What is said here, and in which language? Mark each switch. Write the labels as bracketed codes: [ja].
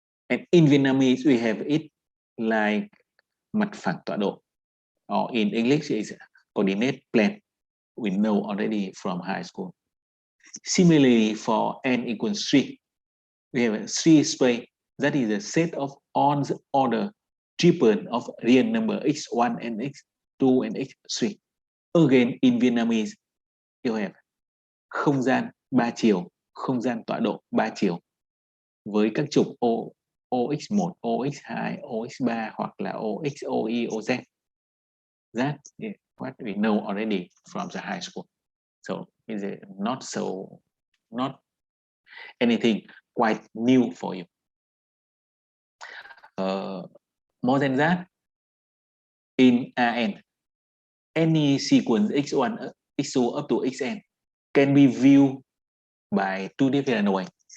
[en] And in Vietnamese we have it like [vi] mặt phẳng tọa độ, [en] or in English is coordinate plane. We know already from high school. Similarly, for n equals 3, we have a 3 space. That is a set of all the order triple of real number x1 and x2 and x3. Again, in Vietnamese, you have [vi] không gian 3 chiều, không gian tọa độ 3 chiều với các trục OX1, OX2, OX3 hoặc là OX, OY, OZ. [en] That is what we know already from the high school. So is it not anything quite new for you. More than that, in An, any sequence x1, x2 up to xn can be viewed by two different ways.